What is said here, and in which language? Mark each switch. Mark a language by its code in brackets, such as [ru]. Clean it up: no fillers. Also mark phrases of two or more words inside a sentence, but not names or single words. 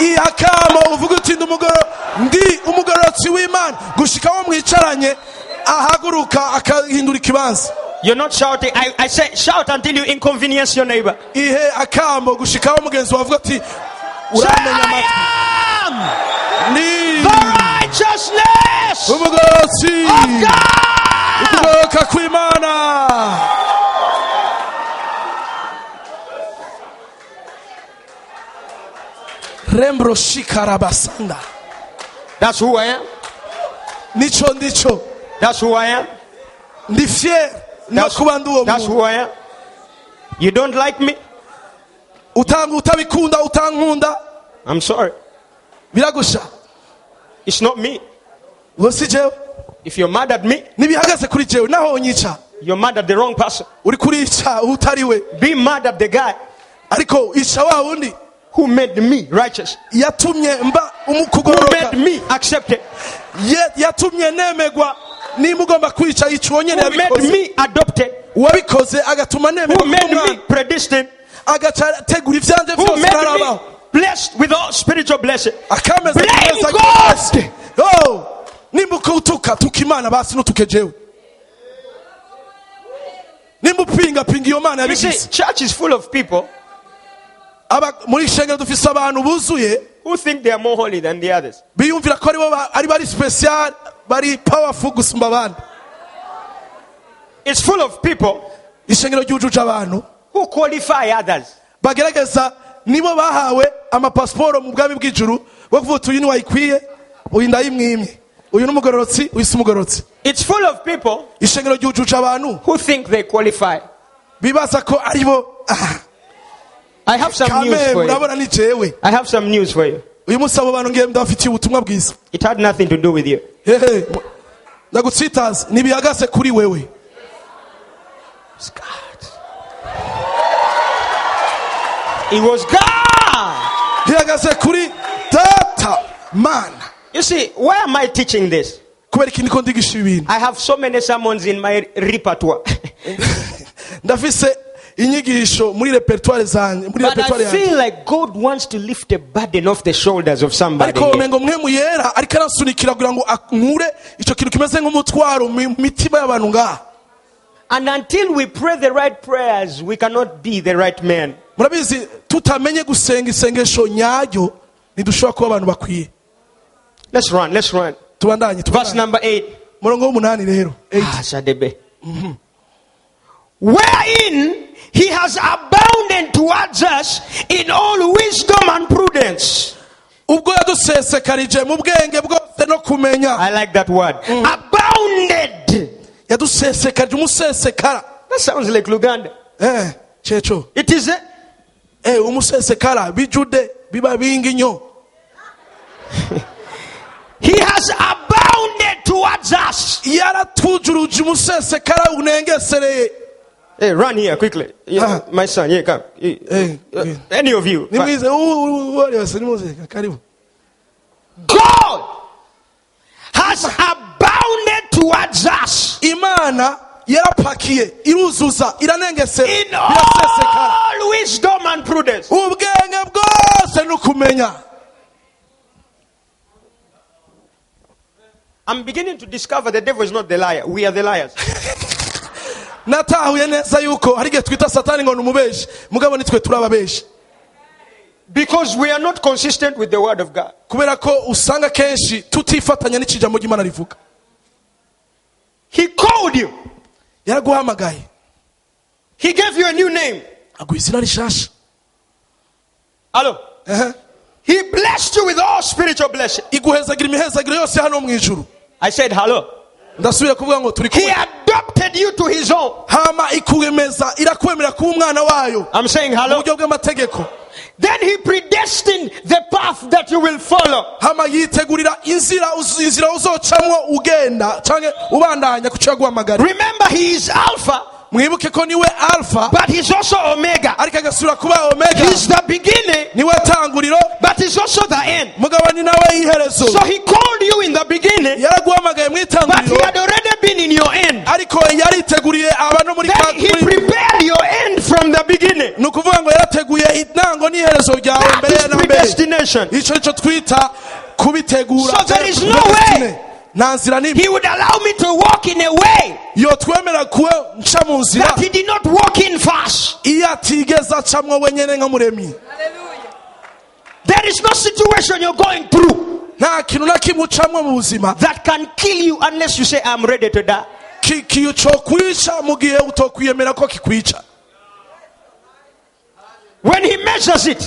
[rn] ihakamo uvuga uti ndi umugororotsi w'Imana gushika wo mwicaranye ahaguruka akahindura ikibanza. [en] You're not shouting. I say, shout until you inconvenience your neighbor. [rn] ihe akamo gushika wo mugenzi wavuga ati [en] Say, [rn] uramenya amatwi. [en] I am [rn] Ni [en] the righteousness [rn] umugororotsi [en] of God. [rn] ukugororoka kw'Imana. rembro shikarabasanda. [en] That's who I am. [rn] nico ndico [en] That's who I am. [rn] ndi fier no kuba ndi uwo [en] That's [rn] muntu. [en] who I am. You don't like me? [rn] utabikunda utankunda [en] I'm sorry. [rn] biragusha. [en] It's not me. [rn] uwo si jewe. [en] If you're mad at me, [rn] nibihagaze kuri jewe naho unyica [en] you're mad at the wrong person. [rn] uri kurica utari we, [en] Be mad at the guy [rn] ariko ica wa wundi [en] who made me righteous, [rn] yatumye mba [en] who [rn] umukugororoka, [en] made me accepted, [rn] yatumye nemegwa. niba ugomba kwica ica uwo nyene [en] who made [rn] yabikoze, [en] me adopted, [rn] uwabikoze agatuma nemegwa [en] who made me [rn] nk'umwana, [en] predestined, [rn] agaca ategura ivyanje [en] who [rn] vyose [en] made me [rn] narabaho, [en] blessed with all spiritual blessing. [rn] akameza [en] Blame [rn] neza [en] God. [rn] rwose. Oh, nimba utuka Imana basi nutuke jewe, nimba upinga iyo Mana [en] You see, [rn] yabigize. [en] church is full of people [rn] muri shengero dufise abantu buzuye [en] who think they are more holy than the others. [rn] biyumvira ko ari bari special, bari powerful gusumba abandi. [en] It's full of people [rn] ishengero ryujuje abantu [en] who qualify others. [rn] bagerageza nibo bahawe amapasiporo mu bwami bw'ijuru bwo kuvuga uyu ni wayikwiye uyu ndayimwimye uyu ni umugororotsi uyu si umugororotsi. [en] It's full of people [rn] ishengero ryujuje abantu [en] who think they qualify. [rn] bibaza ko aribo [en] I have some news for you. [rn] murabona ni jewe [en] I have some news for you. [rn] uyu munsi abo bantu ngiye ndabafitiye ubutumwa bwiza. [en] It had nothing to do with you. [rn] Hehe, ndagutsitaza ntibihagaze kuri wewe. [en] It's God. It was God. [rn] bihagaze kuri data mana. [en] You see, why am I teaching this? [rn] kubera iki niko ndigisha ibi bintu. [en] I have so many sermons in my repertoire. [rn] ndafise inyigisho muri repertoire zanjye muri [en] But [rn] repertoire [en] I [rn] yanjye. [en] feel like God wants to lift a burden off the shoulders of somebody. [rn] ariko [en] here. [rn] umengo mwe muyera ariko arasunikira kugira ngo akure ico kintu kimeze nk'umutwaro mu mitima y'abantu ngaha. [en] And until we pray the right prayers, we cannot be the right man. [rn] murabizi tutamenye gusenga isengesho nyaryo ntidushobora kuba abantu bakwiye. [en] Let's run. [rn] tubandanye [en] Verse number 8. [rn] murongo w'umunani rero 8. Shadebe. [en] Wherein he has abounded towards us in all wisdom and prudence. [rn] ubwo yadusesekarije mu bwenge bwose no kumenya. [en] I like that word. Abounded. [rn] yadusesekarije umusesekara. [en] That sounds like Luganda. [rn] checho [en] It is a [rn] umusesekara bijude biba bingi nyo. [en] He has abounded towards us. [rn] yaratujuruje umusesekara unengesereye. [en] Hey, run here quickly. My son, here, come. Any of you. [rn] nimwize wose nimuze karibu. [en] God has abounded towards us [rn] imana yarapakiye iruzuza iranengesera [en] in [rn] irasesekara [en] all wisdom and prudence. [rn] ubwenge bwose no kumenya. [en] I'm beginning to discover the devil is not the liar. We are the liars. [rn] natahuye neza yuko hari igihe twita satani ngo ni umubeshi mugabo nitwe turi ababeshi. [en] Because we are not consistent with the word of God. [rn] kubera ko usanga kenshi tutifatanya n'ikijambo ry'Imana rivuga. [en] He called you. [rn] yaraguhamagaye [en] He gave you a new name. [rn] aguha izina rishasha. [en] Hello. He blessed you with all spiritual blessing. [rn] iguhezagira imihezagiro yose hano mu ijuru. [en] I said hello. [rn] ndasubiye kuvuga ngo turi [en] He [rn] kumwe. [en] adopted you to his own. [rn] hama ikwemeza irakwemera kuba umwana wayo [en] I'm saying [rn] mu [en] hello. [rn] buryo bw'amategeko. [en] Then he predestined the path that you will follow. [rn] hama yitegurira inzira uzocamwo ugenda canke ubandanya kuco yaguhamagara. [en] Remember, he is Alpha, [rn] mwibuke ko niwe alfa [en] but he's also Omega. [rn] ariko agasubira kuba omega. [en] He's the beginning, [rn] niwe tanguriro [en] but he's also the end. [rn] mugabo ni nawe iherezo. [en] So he called you in the beginning, [rn] yaraguhamagaye mu [en] but he [rn] itanguriro [en] had already been in your end. [rn] ariko yariteguriye abantu muri [en] Then he prepared your end from the beginning. [rn] ni ukuvuga ngo yarateguye intango n'iherezo ryawe [en] That [rn] mbere [en] is [rn] na mbere. [en] predestination. [rn] ico nico twita kubitegura. [en] So there is no way [rn] nta nzira n'imwe [en] he would allow me to walk in a way [rn] yo twemera kuwe nca mu nzira [en] that he did not walk in first. [rn] iyo atigeze acamwo wenyene nk'umuremyi. [en] There is no situation you're going through [rn] nta kintu na kimwe ucamwo mu buzima [en] that can kill you unless you say, I'm ready to die. [rn] cokwica mu gihe utokwiyemera ko kikwica. [en] When he measures it,